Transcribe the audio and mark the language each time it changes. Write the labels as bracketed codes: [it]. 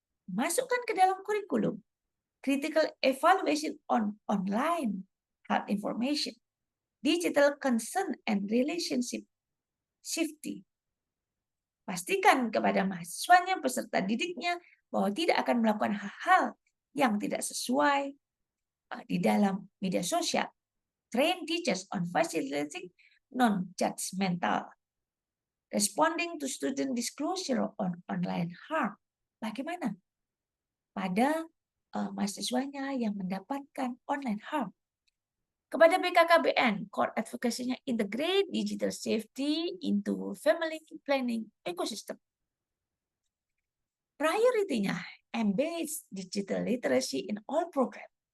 [id] Masukkan ke dalam kurikulum [en] critical evaluation on online health information, digital consent and relationship safety. [id] Pastikan kepada mahasiswanya, peserta didiknya, bahwa tidak akan melakukan hal-hal yang tidak sesuai di dalam media sosial. [en] Train teachers on facilitating non-judgmental. Responding to student disclosure on online harm. [id] Bagaimana pada mahasiswanya yang mendapatkan online harm? [en] Kepada BKKBN, core advocacy-nya integrate digital safety into family planning ecosystem. Priority-nya embed digital literacy in all program.